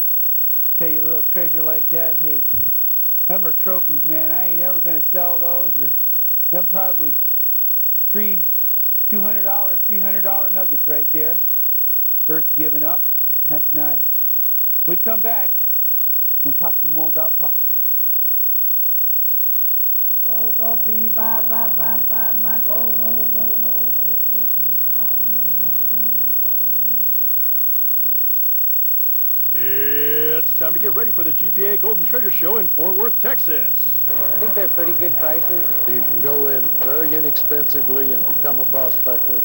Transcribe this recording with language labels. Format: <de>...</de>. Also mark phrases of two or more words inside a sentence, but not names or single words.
<en>Tell you a little treasure like that, hey, them are trophies, man. I ain't ever going to sell those, or them probably $200, $300 nuggets right there. Earth's giving up. That's nice. When we come back, we'll talk some more about prospecting. Go, go, go, pee, ba, ba, ba, ba, ba, go, go, go, go. It's time to get ready for the GPA Golden Treasure Show in Fort Worth, Texas. I think they're pretty good prices. You can go in very inexpensively and become a prospector.</en>